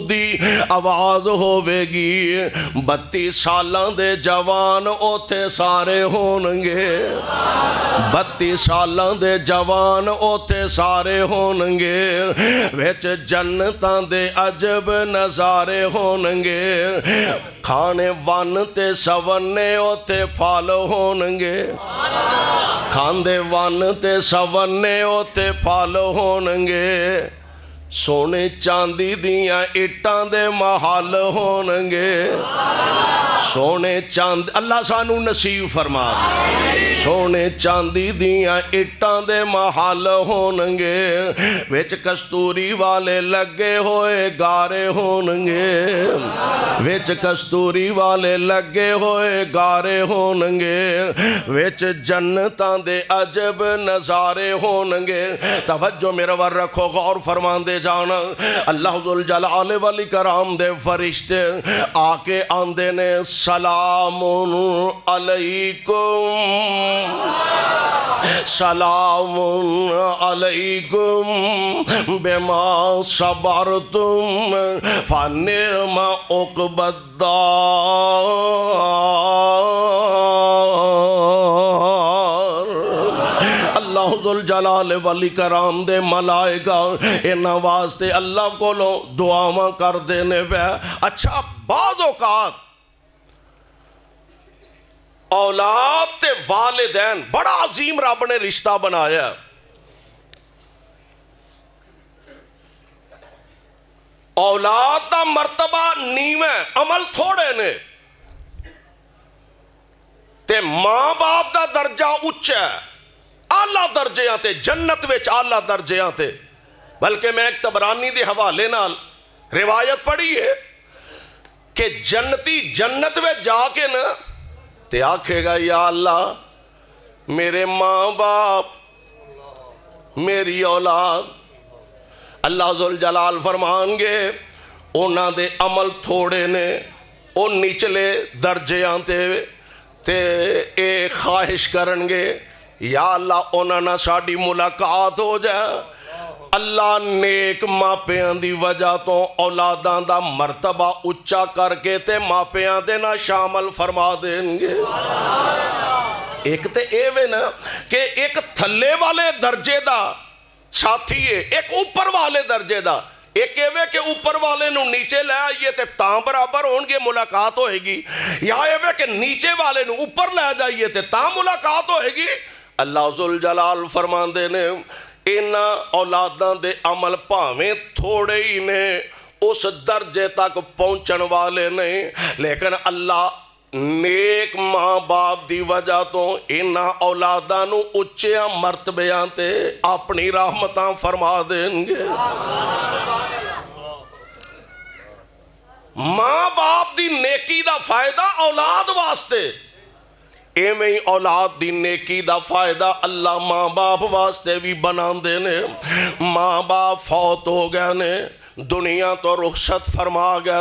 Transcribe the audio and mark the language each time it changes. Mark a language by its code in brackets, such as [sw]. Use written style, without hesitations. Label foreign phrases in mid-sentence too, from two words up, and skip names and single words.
[pa] دی آواز ہوئے گی 32 سالاں دے جوان اوتھے سارے ہونگے 32 سالاں دے جوان اوتھے سارے ہونگے وچ جنتاں دے عجب نظارے ہونگے کھانے ون تے سونے اوتے پھال ہونگے کھاندے ون تے سونے اوتے پھال ہونگے سونے چاندی دیاں اٹاں دے محل ہونگے سونے چاند اللہ سانو نصیب فرما سونے چاندی دیاں اٹاں دے محل ہونگے وچ کستوری والے لگے ہوئے گارے ہونگے وچ کستوری والے لگے ہوئے گارے ہونگے وچ جنتاں دے عجب نظارے ہونگے توجہ میرے ور رکھو غور فرمان دے جانا اللہ ذوالجلال والی کرام دے فرشتے آکے آندے نے [ar] سلام علیکم سلام علیکم بما صبرتم فنعم عقبی الدار [pa] اللہ ذوالجلال والی کرام دے ملائکہ انہاں واسطے اللہ کو لو دعاواں کر دینے پہ اچھا بعض اوقات اولاد تے والدین بڑا عظیم رب نے رشتہ بنایا اولاد دا مرتبہ نیویں عمل تھوڑے نے تے ماں باپ دا درجہ اچھا ہے اعلیٰ درجیاں تے جنت وچ اعلیٰ درجیاں تے بلکہ میں ایک تبرانی دے حوالے نال روایت پڑھی ہے کہ جنتی جنت وچ جا کے نا تے آکھے گا یا اللہ میرے ماں باپ میری اولاد اللہ ذوالجلال فرمان گے اونا دے عمل تھوڑے نے او نچلے درجیاں تے اے خواہش کرنگے یا اللہ اونا نہ ساڑی ملاقات ہو جائے اللہ نیک ماپیاں دی وجہ تو اولاداں دا مرتبہ اچا کر کے تے ماپیاں دے نہ شامل فرما دیں گے۔ ایک تے اے وے نا کہ ایک تھلے والے درجے دا ساتھی ہے، ایک اوپر والے درجے دا، ایک ایوے کہ اوپر والے نو نیچے لے آئیے تے تاں برابر ہون گے ملاقات ہوئے گی، یا ایوے کہ نیچے والے نو اوپر لے جائیے تے تاں ملاقات ہوئے گی۔ اللہ ذوالجلال فرمان دے نے اینا اولاداں دے عمل پاویں تھوڑے ہی نے، اس درجے تک پہنچن والے نہیں، لیکن اللہ نیک ماں باپ دی وجہ تو اینا اولاداں نو اچھیاں مرتبیاں تے اپنی رحمتاں فرما دیں گے۔ ماں باپ دی نیکی دا فائدہ اولاد واسطے، ایویں اولاد دی نیکی دا فائدہ اللہ ماں باپ واسطے بھی بنا دینے۔ ماں باپ فوت ہو گئے نے، دنیا تو رخصت فرما گئے